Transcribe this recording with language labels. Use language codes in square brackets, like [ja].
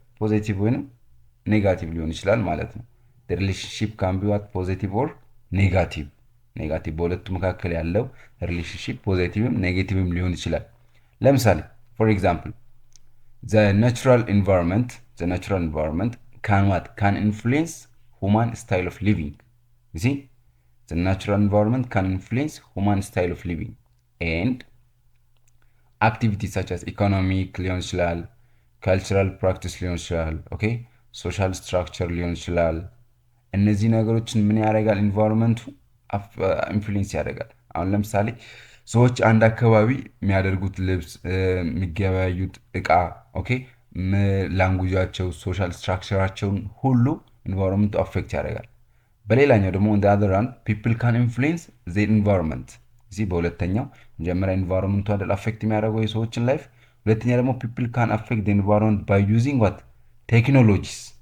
[am] ፖዚቲቭ ወይንም ኔጋቲቭ ሊሆን ይችላል ማለት ነው። [en] ሪሌሽንሽፕ ካን ቢ ዋት ፖዚቲቭ ኦር ኔጋቲቭ። [am] ኔጋቲቭ በሁለቱ መካከል ያለው ሪሌሽንሽፕ ፖዚቲቭም ኔጌቲቭም ሊሆን ይችላል። ለምሳሌ ፎር ኤግዛምፕል [en] the natural environment can influence human style of living. You see, the natural environment can influence human style of living and activities such as economic [am] ሊሆን ይችላል፣ [en] cultural practice ሊሆን ይችላል፣ ኦኬ social structure [am] ሊሆን ይችላል። እነዚህ ነገሮችን ምን ያደርጋል? ኢንቫይሮንመንቱ ኢንፍሉዌንስ ያደርጋል። አሁን ለምሳሌ ሰዎች አንድ አካባቢ የሚያደርጉት ልብስ፣ የሚገበያዩት እቃ፣ ኦኬ ላንጉጃቸው፣ ሶሻል ስትራክቸራቸውን ሁሉ ኢንቫይሮንመንቱ አፌክት ያደርጋል። በሌላኛው ደግሞ [en] on the other hand people can influence the environment። [am] እዚህ በሁለተኛው መጀመሪያ ኢንቫይሮንመንቱ አይደል አፌክት የሚያደርገው የሰዎችን ላይፍ፣ ሁለተኛ ደግሞ [en] people can affect the environment by using what technologies